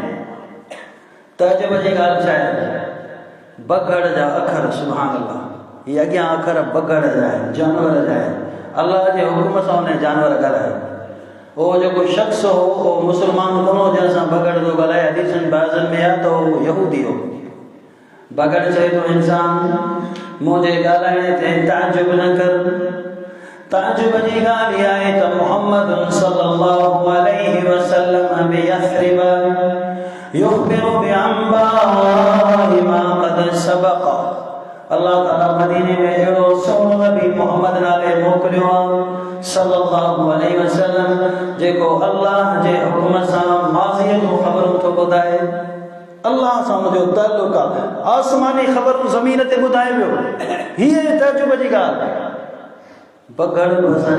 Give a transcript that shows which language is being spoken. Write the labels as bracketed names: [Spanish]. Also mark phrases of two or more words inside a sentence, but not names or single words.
[Sindhi] तइजुब जी ॻाल्हि छा आहे बगड़ जा अखर [Arabic] سبحان الله [Sindhi] हीअ अॻियां अखर बगड़ जा आहिनि जानवर जा आहिनि अल्लाह जे हुकुम सां उन जानवर ॻाल्हायो उहो जेको शख़्स हो उहो मुस्लमान कोन हो जंहिं सां बगड़ थो ॻाल्हाए हदीसनि बाज़नि में आहे त उहो यहूदी हो बगड़ चए थो इंसान मुंहिंजे ॻाल्हाइण ते ताजुब न कर ताजुब जी ॻाल्हि इहा आहे त मुहम्मद [Arabic] صلى الله عليه وسلم بيثرب يخبر بأنباء ما قد سبق [Sindhi] अल्लाह ताला मदीने में अहिड़ो सोनो नबी मोहम्मद नाले मोकिलियो आहे [Arabic] صلى الله عليه وسلم [Sindhi] जेको अल्लाह जे हुकुम सां माज़ीअ जूं ख़बरूं थो ॿुधाए अल्लाह सां हुनजो ताल्लुक़ आहे आसमानी ख़बरूं ज़मीन ते ॿुधाए वियो हीअ तजुब जी ॻाल्हि बगड़ बि असांजे